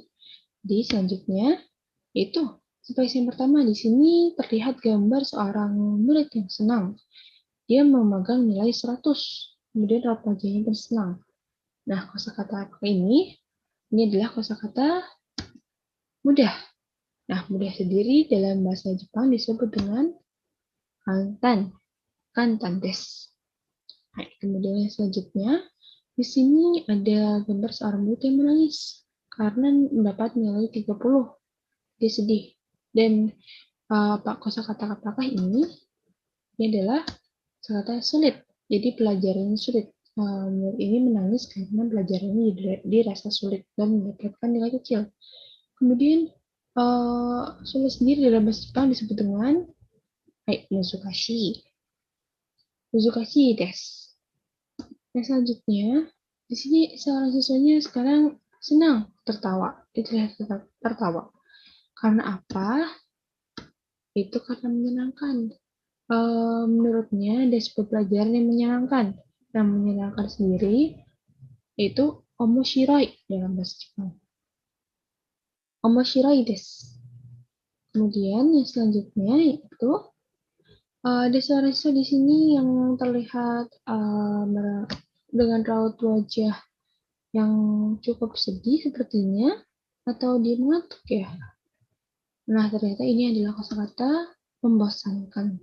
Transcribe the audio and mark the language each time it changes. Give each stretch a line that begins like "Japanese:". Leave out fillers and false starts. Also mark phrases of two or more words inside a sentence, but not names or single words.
Indonesian: Di selanjutnya, itu ekspresi yang pertama di sini terlihat gambar seorang murid yang senang. Dia memegang nilai 100. Kemudian raut wajahnya pun senang. Nah, kosakata apa ini? Ini adalah kosakata mudah. Nah, mudah sendiri dalam bahasa Jepang disebut dengan kantan,
Japanese: 簡単です.
Indonesian: Nah, kemudian yang selanjutnya, di sini ada gambar seorang murid yang menangis karena mendapat nilai 30. Dia sedih. Dan kosakata apakah ini? Ini adalah kosakata sulit. Jadi pelajarannya sulit. Murid ini menangis karena pelajarannya dirasa sulit dan mendapatkan nilai kecil. Kemudian sulit sendiri dalam bahasa Jepang disebut dengan muzukashi.
Japanese: 難しいです.
Indonesian: Yang selanjutnya, di sini seorang siswanya sekarang senang tertawa. Itu tertawa. Karena apa? Itu karena menyenangkan. Menurutnya ada sebuah pelajaran yang menyenangkan. Yang menyenangkan sendiri itu omoshiroi dalam bahasa Jepang.
Japanese: 面白いです.
Indonesian: Kemudian yang selanjutnya yaitu ada seorang siswa di sini yang terlihat dengan raut wajah yang cukup sedih sepertinya, atau dia mengantuk ya. Nah, ternyata ini adalah kosakata membosankan.